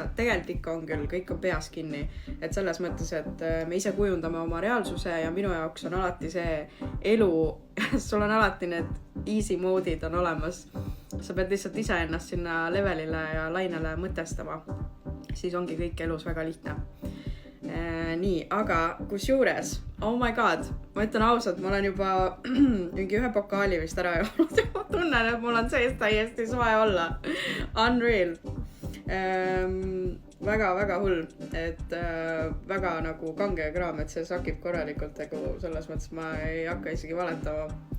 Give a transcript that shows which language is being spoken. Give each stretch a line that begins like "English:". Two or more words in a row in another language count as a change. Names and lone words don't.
Estonian: Tegelikult ikka on küll, kõik on peas kinni. Et selles mõttes, et me ise kujundame oma reaalsuse ja minu jaoks on alati see elu, sul on alati need
English: easy mode'id
Estonian: on olemas. Sa pead lihtsalt ise ennast sinna levelile ja lainele mõtestama. Siis ongi kõik elus väga lihtne. Nii, aga kusjuures,
English: oh my god,
Estonian: ma ütlen ausalt, ma olen juba mingi 1 pokaali vist ära joonud ja ma tunnen, et mul on sees täiesti soe olla. Unreal. Väga hull, et väga nagu kange kraam, et see sakib korralikult, selles mõttes ma ei hakka isegi valetama.